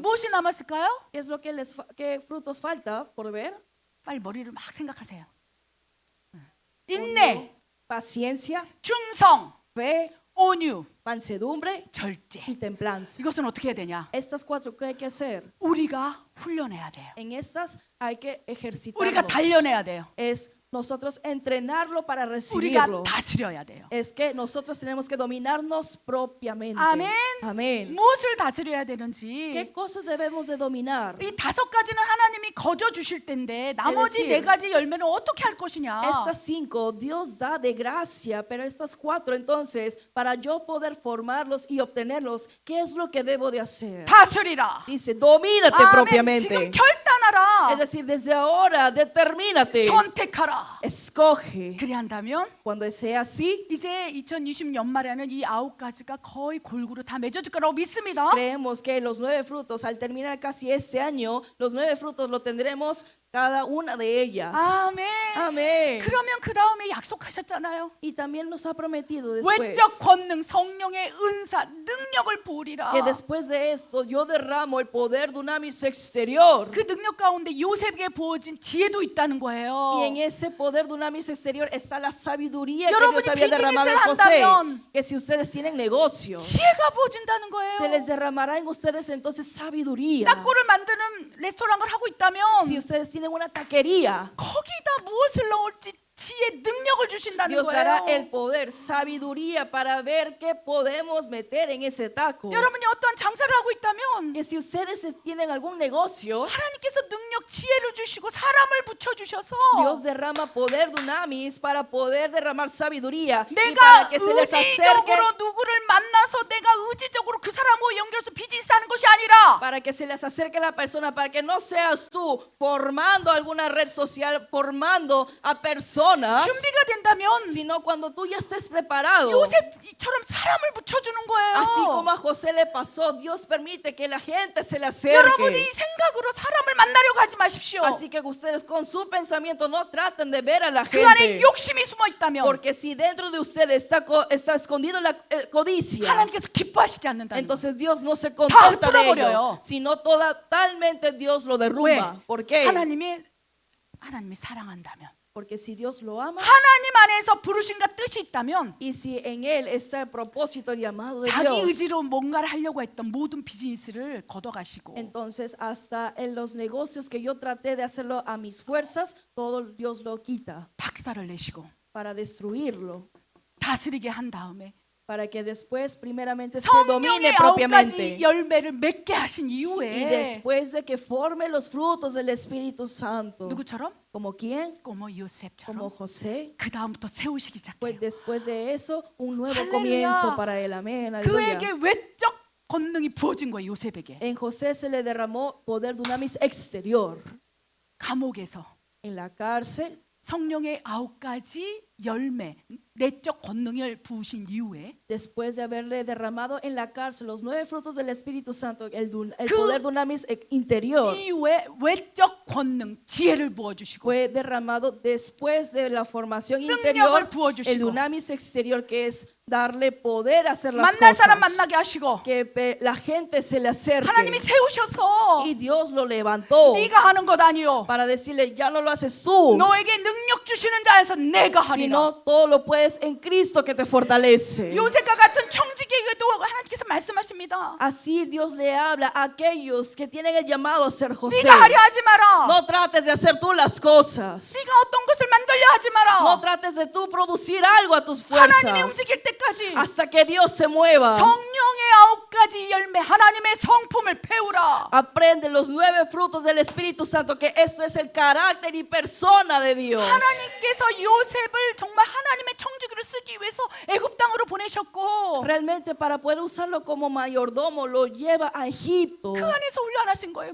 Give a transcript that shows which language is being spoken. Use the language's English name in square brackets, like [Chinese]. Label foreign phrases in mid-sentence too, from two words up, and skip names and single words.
[Korean] 무엇이 남았을까요? [Spanish] ¿Qué es lo que qué frutos falta por ver? [Korean] 빨리 머리를 막 생각하세요. 인내, [Spanish] Paciencia, [Korean] 충성, [Spanish] fe, [Korean] 온유, [Spanish] mansedumbre [Korean] 절제. [Spanish] y templanza. [Korean] 이것은 어떻게 해야 되냐? [Spanish] Estas 4, ¿qué hay que hacer? [Korean] 우리가 훈련해야 돼요. [Spanish] En estas hay que [Korean] 우리가 [Spanish] ejercitarnos. [Korean] 단련해야 돼요. [Spanish] Es nosotros entrenarlo para [Korean] 우리가 [Spanish] recibirlo. [Korean] 다스려야 돼요. [Spanish] Es que nosotros tenemos que dominarnos propiamente. [Korean] 아멘. [Spanish] Amén. [Korean] 무엇을 다스려야 [Spanish] ¿Qué [Korean] 되는지 [Spanish] cosas debemos de dominar? [Korean] 이 5가지는 하나님이 거저 주실 텐데 나머지 [Spanish] decir, [Korean] 4가지 열매는 어떻게 할 것이냐? [Spanish] Estas 5 Dios da de gracia, pero estas 4 entonces, para yo poder formarlos y obtenerlos, ¿qué es lo que debo de hacer? [Korean] 다스리라. [Spanish] Dice, domínate [Korean] 아멘. 지금 [Spanish] propiamente. [Korean] 결단하라. [Spanish] Es decir, desde ahora, determínate, [Korean] 선택하라. [Spanish] escoge. [Korean] 그리 한다면 [Spanish] Cuando sea así, [Korean] 이제 2020 연말에는 이 9가지가 거의 골고루 다 맺어질 거라고 믿습니다. [Spanish] creemos que los 9 frutos, al terminar casi este año, los 9 frutos lo tendremos cada una de ellas. [Korean] 아멘. [Spanish] Amén. [Korean] 그러면 그 다음에 약속하셨잖아요. [Spanish] Y también nos ha prometido después [Korean] 외적 권능, 성령의 은사, 능력을 부으리라. [Spanish] que después de esto yo derramo el poder dunamis exterior. [Korean] 그 능력 가운데 요셉에게 부어진 지혜도 있다는 거예요. [Spanish] Y en ese poder dunamis exterior está la sabiduría que [Korean] 여러분이 [Spanish] Dios había derramado en [Korean] 비즈니스를 [Spanish] José. [Korean] 한다면 [Spanish] Que si ustedes tienen negocios, [Korean] 지혜가 부어진다는 거예요. [Spanish] se les derramará en ustedes entonces sabiduría. [Korean] 딱고를 만드는 레스토랑을 하고 있다면 [Spanish] Si ustedes tienen una taquería, [Korean] 거기다 무엇을 넣을지 지혜, 능력을 주신다는 [Spanish] Dios dará [Korean] 거예요. [Spanish] el poder, sabiduría para ver qué podemos meter en ese taco. [Korean] 여러분이 어떠한 장사를 하고 있다면 [Spanish] Que si ustedes tienen algún negocio, [Korean] 하나님께서 능력, 지혜를 주시고 사람을 붙여주셔서 [Spanish] Dios derrama poder dunamis para poder derramar sabiduría y [Korean] 내가 [Spanish] para que se les acerque, [Korean] 의지적으로 누구를 만나서 내가 의지적으로 그 사람하고 연결해서 비즈니스 하는 것이 아니라 [Spanish] para que se les acerque la persona, para que no seas tú formando alguna red social, formando a personas, [Korean] 준비가 된다면 [Spanish] sino cuando tú ya estés preparado. [Korean] 요셉처럼 사람을 붙여주는 거예요. [Spanish] Así como a José le pasó, Dios permite que la gente se le [Korean] 여러분이 [Spanish] acerque. [Korean] 생각으로 사람을 만나려고 하지 마십시오. [Spanish] Así que ustedes con su pensamiento no traten de ver a la [Korean] 그 안에 [Spanish] gente. [Korean] 욕심이 숨어 있다면 [Spanish] Porque si dentro de ustedes está escondido la codicia, [Korean] 하나님께서 기뻐하시지 않는다는 거예요. [Spanish] entonces Dios no se contenta de [Korean] 흩어버려요. [Spanish] ello, sino totalmente Dios lo derrumba. [Korean] 왜? [Spanish] ¿Por qué? [Korean] 하나님이 사랑한다면, [Spanish] Porque si Dios lo ama [Korean] 하나님 안에서 부르심과 뜻이 있다면 [Spanish] y si en Él está el propósito, el llamado de [Korean] 자기 [Spanish] Dios, [Korean] 의지로 뭔가를 하려고 했던 모든 비즈니스를 걷어가시고 [Spanish] entonces hasta en los negocios que yo traté de hacerlo a mis fuerzas, todo Dios lo quita [Korean] 박살을 내시고 [Spanish] para destruirlo, [Korean] 다스리게 한 다음에 [Spanish] para que después primeramente se [Korean] 성령의 [Spanish] domine [Korean] 9가지 [Spanish] propiamente. [Korean] 열매를 맺게 하신 [Spanish] Y [Korean] 이후에 [Spanish] después de que forme los frutos del Espíritu Santo, [Korean] 누구처럼? [Spanish] ¿como quién? como Como [Korean] 요셉처럼 [Spanish] José. [Korean] 그 다음부터 세우시기 [Spanish] Pues [Korean] 시작해요. [Spanish] después de eso, un nuevo [Korean] 할렐루야. [Spanish] comienzo para él. Amén. Aleluya. [Korean] 그에게 외적 권능이 부어진 거예요. 요셉에게. [Spanish] En José se le derramó poder dunamis exterior. [Korean] 감옥에서 [Spanish] En la cárcel, [Korean] 성령의 9가지 열매, 내적 권능을 부으신 이후에 [Spanish] Después de haberle derramado en la cárcel los 9 frutos del Espíritu Santo, el [Korean] 그 [Spanish] poder dunamis interior [Korean] 이후에 외적 권능, 지혜를 부어주시고 [Spanish] fue derramado después de la formación [Korean] 능력을 [Spanish] interior, [Korean] 부어주시고 [Spanish] el dunamis exterior que es darle poder a hacer las [Korean] 만날 사람 [Spanish] cosas, [Korean] 만나게 하시고 [Spanish] que la gente se le acerque [Korean] 하나님이 세우셔서 [Spanish] y Dios lo levantó [Korean] 네가 하는 것 아니요 [Spanish] para decirle ya no lo haces tú, [Korean] 너에게 능력 주시는 자에서 내가 하리라. [Spanish] sino todo lo puedes en Cristo que te fortalece. [Korean] 요셉과 같은 청지기에게도 하나님께서 말씀하십니다. [Spanish] Así Dios le habla a aquellos que tienen el llamado a ser José. [Korean] 네가 하려 하지 마라. [Spanish] No trates de hacer tú las cosas. [Korean] 네가 어떤 것을 만들려 하지 마라. [Spanish] No trates de tú producir algo a tus [Korean] 하나님이 [Spanish] fuerzas [Korean] 움직일 때까지 [Spanish] hasta que Dios se mueva. [Korean] 성령의 9가지 열매, 하나님의 성품을 배우라. [Spanish] Aprende los 9 frutos del Espíritu Santo, que eso es el carácter y persona de Dios. [Korean] 하나님께서 요셉을 정말 하나님의 청지기로 쓰기 위해서 애굽 땅으로 보내셨고 [Spanish] Realmente para poder usarlo como mayordomo lo lleva a Egipto. [Korean] 그 안에서 훈련하신 거예요.